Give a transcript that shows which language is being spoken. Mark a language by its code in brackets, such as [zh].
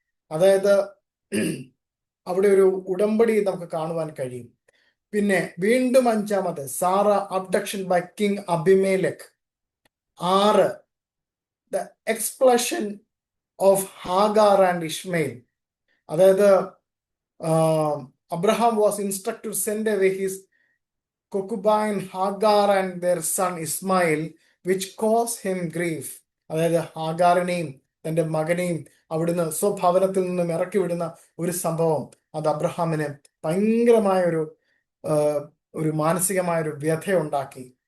[ml] അതായത് അവിടെ ഒരു ഉടമ്പടി നമുക്ക് കാണുവാൻ കഴിയും. പിന്നെ വീണ്ടും 5-മത്, [en] Sarah abduction by king Abimelech. 6, the expulsion of Hagar and Ishmael. അതായത് Abraham was instructed to send away his concubine Hagar and their son Ismail, which caused him grief. [ml] അതായത് ഹാഗാറിനെയും തന്റെ മകനെയും അവിടുന്ന് സ്വഭവനത്തിൽ നിന്നും ഇറക്കി വിടുന്ന ഒരു സംഭവം, അത് അബ്രഹാമിന് ഭയങ്കരമായ ഒരു മാനസികമായ ഒരു വ്യഥയുണ്ടാക്കി.